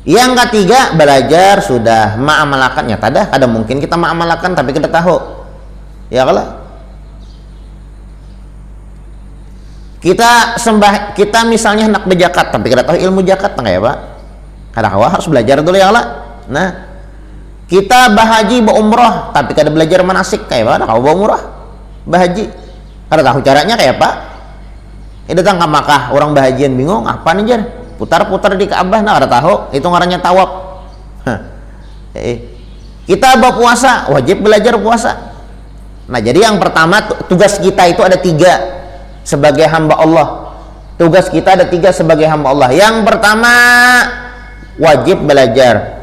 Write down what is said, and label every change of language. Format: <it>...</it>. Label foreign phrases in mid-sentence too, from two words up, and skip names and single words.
<id>Yang ketiga, belajar sudah mengamalkan, ya tada ada mungkin kita mengamalkan tapi kita tahu, ya kalau kita misalnya hendak berzakat tapi kita tahu ilmu zakat enggak ya Pak? Kadang-kadang harus belajar dulu ya Allah.</id> <bjn>Nah, kita bahaji umroh tapi kada belajar manasik kayak Pak, kalau umroh bahaji kada tahu caranya kayak Pak. Datang ke Makkah orang bahajian bingung apa nih jar, putar-putar di Ka'bah nah kada tahu itu ngarannya tawaf.</bjn> <id>Kita berpuasa wajib belajar puasa. Nah, jadi yang pertama tugas kita itu ada 3 sebagai hamba Allah. Tugas kita ada 3 sebagai hamba Allah. Yang pertama wajib belajar.</id>